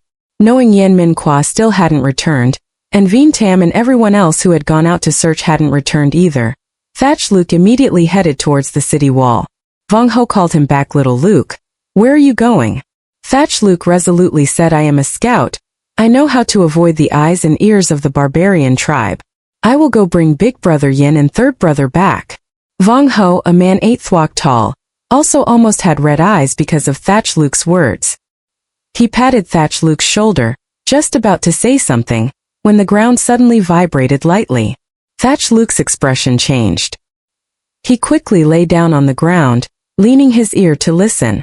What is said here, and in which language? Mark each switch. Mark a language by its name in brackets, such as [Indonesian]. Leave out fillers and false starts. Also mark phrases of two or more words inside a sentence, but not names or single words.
[English] Knowing Yen Minhua still hadn't returned, and Veen Tam and everyone else who had gone out to search hadn't returned either, Thatch Luke immediately headed towards the city wall. Vong Ho called him back. Little Luke, where are you going? Thatch Luke resolutely said, I am a scout. I know how to avoid the eyes and ears of the barbarian tribe. I will go bring big brother Yin and third brother back. Vong Ho, a man 8 thwok tall, also almost had red eyes because of Thatch Luke's words. He patted Thatch Luke's shoulder, just about to say something, when the ground suddenly vibrated lightly. Thatch Luke's expression changed. He quickly lay down on the ground, leaning his ear to listen.